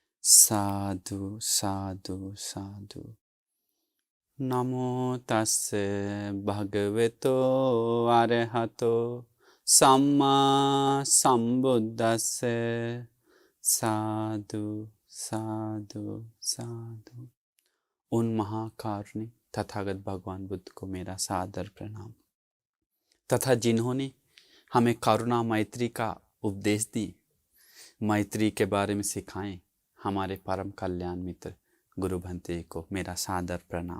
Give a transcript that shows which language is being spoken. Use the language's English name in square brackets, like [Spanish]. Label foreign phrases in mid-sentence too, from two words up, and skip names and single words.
[Pali] साधु साधु साधु। नमो तस्से भगवतो अरहतो सम्मा संबुद्दस्से। साधु साधु साधु। [Hindi] उन महाकारुणिक तथागत भगवान बुद्ध को मेरा सादर प्रणाम तथा जिन्होंने हमें करुणा मैत्री का उपदेश दी, मैत्री के बारे में सिखाएं, हमारे परम कल्याण मित्र गुरु भंते को मेरा सादर प्रणाम।